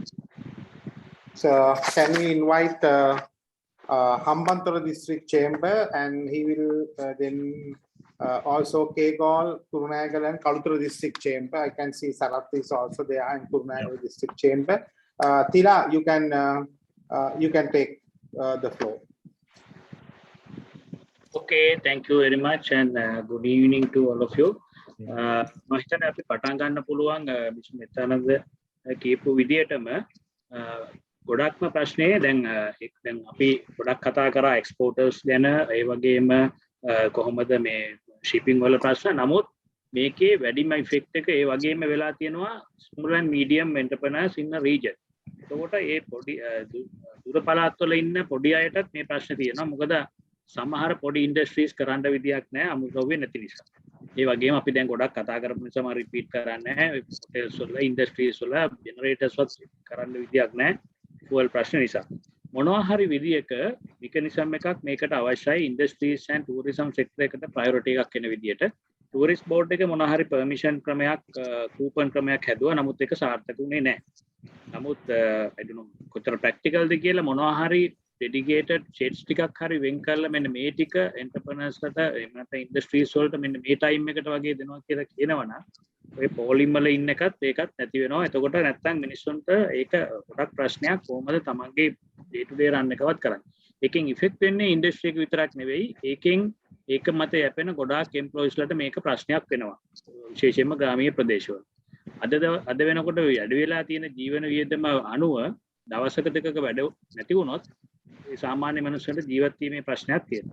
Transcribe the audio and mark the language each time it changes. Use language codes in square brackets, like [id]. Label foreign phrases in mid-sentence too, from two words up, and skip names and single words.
[en] So can we invite Hambantota District Chamber, and he will then also Kegol, Kurunegala and Kalutara District Chamber. I can see Sarath is also there in Kurunegala District Chamber. Tira, you can take the floor. Okay, thank you very much, and good evening to all of you. [si] මම හිතන්නේ අපි පටන් ගන්න පුළුවන් මිස් මෙතනද කියපු විදියටම ගොඩක්ම ප්‍රශ්නේ දැන් අපි ගොඩක් කතා කරා එක්ස්පෝර්ටර්ස් ගැන ඒ වගේම කොහොමද මේ shipping වල ප්‍රශ්න. නමුත් මේකේ වැඩිම ඉෆෙක්ට් එක ඒ වගේම වෙලා තියෙනවා [en] small and medium entrepreneurs in the region. [si] එතකොට ඒ පොඩි දුර පළාත් වල ඉන්න පොඩි අයටත් මේ ප්‍රශ්නේ තියෙනවා. මොකද සමහර පොඩි ඉන්ඩස්ට්‍රීස් කරන්න විදියක් නැහැ අමුද්‍රව්‍ය නැති නිසා. ඒ වගේම අපි දැන් ගොඩක් කතා කරපු නිසා මම රිපීට් කරන්නේ නැහැ. හොටෙල්ස් වල ඉන්ඩස්ට්‍රීස් වල ජෙනරේටර්ස් වත් කරන්න විදියක් නැහැ ෆුවල් ප්‍රශ්න නිසා. මොනවා හරි විදියක මෙකනිසම් එකක් මේකට අවශ්‍යයි [en] industries and tourism sector [si] එකට ප්‍රයොරිටි එකක් වෙන විදියට. ටූරිස්ට් බෝඩ් එක මොනවා හරි පර්මිෂන් ක්‍රමයක් කූපන් ක්‍රමයක් හැදුවා. නමුත් ඒක සාර්ථක වුණේ නැහැ. නමුත් [en] I don't know [si] කොතර ප්‍රැක්ටිකල්ද කියලා මොනවා හරි [en] dedicated sheds [si] ටිකක් හරි වෙන් කරලා මෙන්න මේ ටික එන්ටර්ප්‍රනර්ස්ලට එහෙම නැත්නම් ඉන්ඩස්ට්‍රීස් වලට මෙන්න මේ ටයිම් එකට වගේ දෙනවා කියලා කියනවනම් ඔය පොලිම් වල ඉන්න එකත් ඒකත් නැති වෙනවා. එතකොට නැත්තම් මිනිස්සුන්ට ඒක ගොඩක් ප්‍රශ්නයක් කොහොමද තමන්ගේ [en] day to day run [si] එකවත් කරන්නේ. ඒකෙන් ඉෆෙක්ට් වෙන්නේ ඉන්ඩස්ට්‍රි එක විතරක් නෙවෙයි. ඒක මත යැපෙන ගොඩාක් එම්ප්ලොයිස් වලට මේක ප්‍රශ්නයක් වෙනවා. විශේෂයෙන්ම ග්‍රාමීය ප්‍රදේශවල. අද වෙනකොට වැඩි වෙලා තියෙන ජීවන වියදම අනුව දවසක දෙකක වැඩ නැති වුණොත් සාමාන්‍ය මනුස්සයෙකුට ජීවත් වීමේ ප්‍රශ්නයක් තියෙනවා.